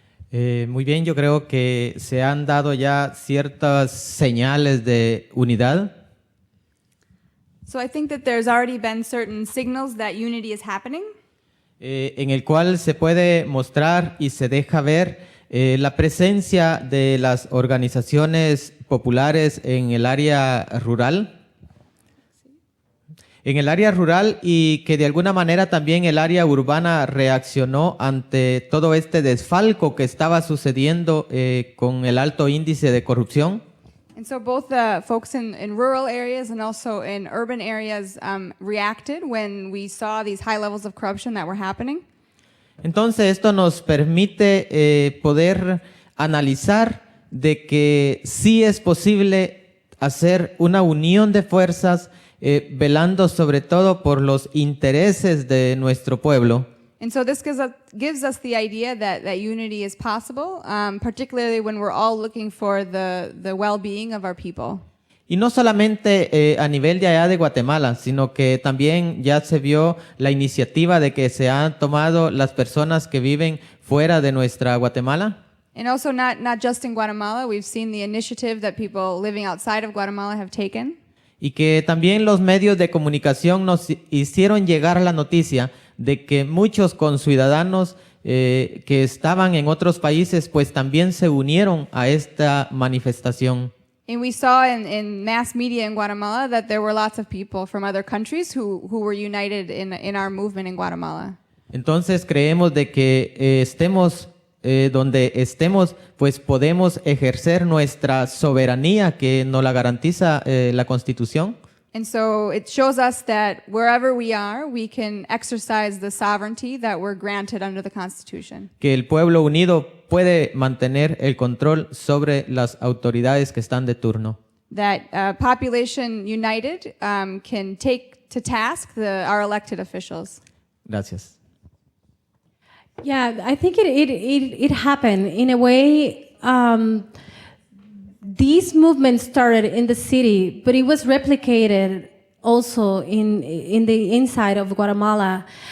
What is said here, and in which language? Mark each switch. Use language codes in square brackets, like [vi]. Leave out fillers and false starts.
[es] Muy bien, yo creo que se han dado ya ciertas señales de unidad. [en] So I think that there's already been certain signals that unity is happening, [es] En el cual se puede mostrar y se deja ver la presencia de las organizaciones populares en el área rural. En el área rural y que de alguna manera también el área urbana reaccionó ante todo este desfalco que estaba sucediendo con el alto índice de corrupción. [en] and so both the folks in rural areas and also in urban areas reacted when we saw these high levels of corruption that were happening. [es] Entonces esto nos permite poder analizar de que sí es posible hacer una unión de fuerzas velando sobre todo por los intereses de nuestro pueblo. [en] And so this gives us the idea that unity is possible, particularly when we're all looking for the well-being of our people. [es] Y no solamente a nivel de allá de Guatemala, sino que también ya se vio la iniciativa de que se han tomado las personas que viven fuera de nuestra Guatemala. [en] And also not just in Guatemala, we've seen the initiative that people living outside of Guatemala have taken. [es] Y que también los medios de comunicación nos hicieron llegar la noticia de que muchos conciudadanos que estaban en otros países pues también se unieron a esta manifestación. [en] And we saw in mass media in Guatemala that there were lots of people from other countries who were united in our movement in Guatemala. [es] Entonces creemos de que estemos donde estemos, pues podemos ejercer nuestra soberanía que nos la garantiza la Constitución. [en] And so it shows us that wherever we are, we can exercise the sovereignty that we're granted under the Constitution. [es] Que el pueblo unido puede mantener el control sobre las autoridades que están de turno. [en] That population united can take to task our elected officials. [es] Gracias. [en] Yeah, I think it happened in a way. These movements started in the city, but it was replicated also in the inside of Guatemala.